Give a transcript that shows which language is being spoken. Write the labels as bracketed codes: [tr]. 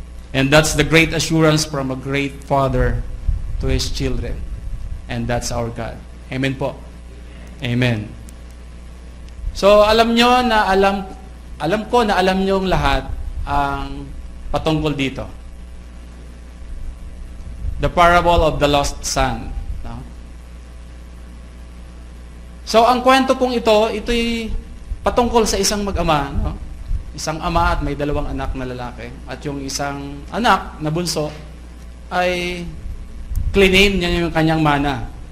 [en] And that's the great assurance from a great father to his children. And that's our God. Amen po. Amen. [tl] So, alam nyo na alam ko na alam nyo lahat ang patungkol dito. [en] The parable of the lost son. No? [tl] So, ang kwento pong ito'y patungkol sa isang mag-ama. No? Isang ama at may dalawang anak na lalaki. At yung isang anak na bunso ay claim niya yung kanyang mana.